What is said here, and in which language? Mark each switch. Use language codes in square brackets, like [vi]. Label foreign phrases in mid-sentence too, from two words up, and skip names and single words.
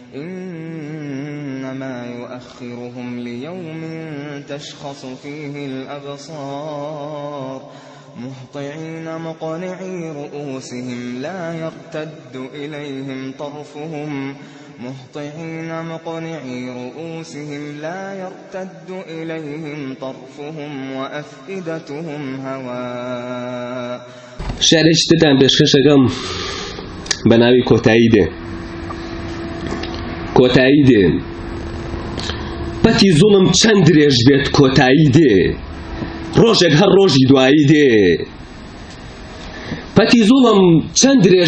[ar] إنما يؤخرهم ليوم تشخص فيه الأبصار مهطعين مقنعي رؤوسهم لا يرتد إليهم طرفهم وأفئدتهم هواء. [ckb] شارشتتان بشكشكم بناوي کۆتایی پەتی زوڵم چەند درێژ بێت کۆتایی دێ ڕۆژێک هەر ڕۆژی دوایی دێ پەتی زوڵم چەند درێژ